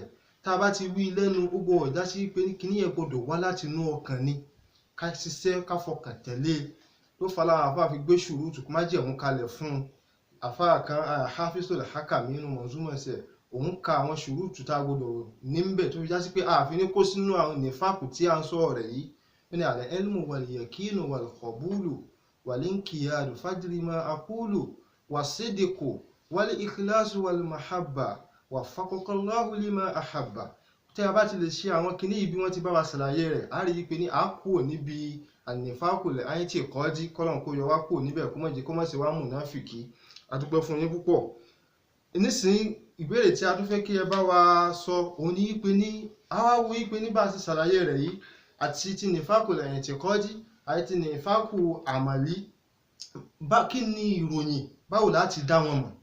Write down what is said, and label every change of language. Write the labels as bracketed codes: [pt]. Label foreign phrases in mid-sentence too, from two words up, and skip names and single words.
[yo] Tá bá ti wí lẹ́nu gbogbo ọ̀dá sí pé kinní yẹn gbọdọ̀ wá láti inú ọkàn ni, ká ṣiṣẹ́ ká fọkàn tẹ̀lé ló fa láwọn àfáà fi gbé ṣùrútù má jẹ̀mú kalẹ̀ fún un. Àfáà kan Hafizul Hakami nínú mọ̀ọ́zúmọ̀ọ́sẹ̀ òun ka àwọn ṣùrútù tá a gbọdọ̀ níbẹ̀ tó fi já sí pé àfi ní kó sínú àwọn nífàkù tí a ń sọ̀rọ̀ rẹ̀ yìí. Wọ́n ní [ar] العلم واليقين والقبول والانقياد فادر ما أقول والصدق والإخلاص والمحبة وفقك الله لما أحب. [yo] Tí a bá ti lè ṣe àwọn kinní yìí bí wọ́n ti bá wa ṣàlàyé rẹ̀, a rí i pé ní a kúrò níbi ànífàkù ẹ̀yìntìkọ́dí, kọ́lọ́n kó yọ wá kúrò níbẹ̀ kó má ṣe wá mùnáfìkí. A dúpẹ́ fún yín púpọ̀. Nísìnyí ìbéèrè tí a tún fẹ́ kí ẹ bá wa sọ òun ní pé ní àwa wo pé ní bá a ti ṣàlàyé rẹ̀ yìí àti ti nífàkù ẹ̀yìntìkọ́dí àti ti nífàkù àmàlí, kí ni ìròyìn, báwo láti dá wọn mọ̀?